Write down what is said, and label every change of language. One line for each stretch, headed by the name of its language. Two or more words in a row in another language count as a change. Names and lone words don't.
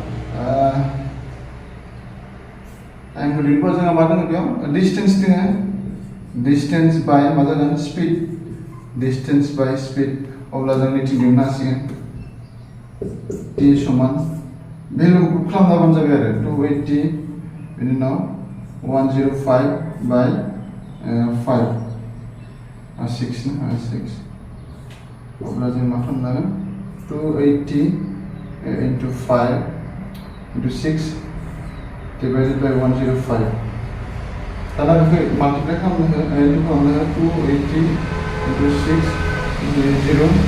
Bodo: टाइमखौ दिहुनबा जोंहा मा दङ बेयाव डिस्टेन्स दङ
English: distance by
Bodo: मा जागोन स्पिड
English: distance by speed
Bodo: अब्ला जों निथिं दिहुननो हासिगोन t समान भेलुखौ पुट खालामनाबानो जाबाय आरो 280 बेनि उनाव 105/5 6 ना 6 अब्ला जों मा खालामनांगोन
English: 280 into 5 into 6 divided by 105
Bodo: दाना बेखौ माल्टिप्लाइ खालामनो हो
English: 280 into 6 into 0